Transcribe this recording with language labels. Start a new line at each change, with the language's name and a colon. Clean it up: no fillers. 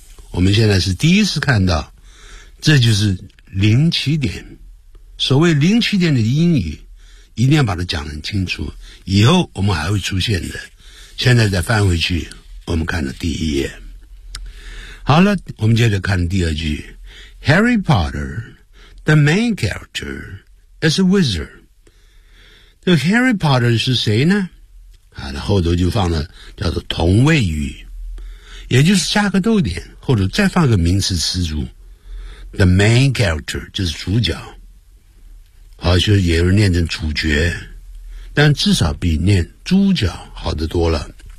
Chinese: 我们现在是第一次看到，这就是零起点，所谓零起点的英语一定要把它讲得很清楚，以后我们还会出现的。现在再翻回去，我们看了第一页。好了，我们接着看第二句。
English: Harry Potter, the main character, is a wizard.
Chinese: 这个 Harry Potter 是谁呢？他的后头就放了叫做同位语，也就是加个逗点，后头再放个名词词组。
English: The main character
Chinese: 就是主角，好像也有念成主角，但至少比念猪脚好得多了。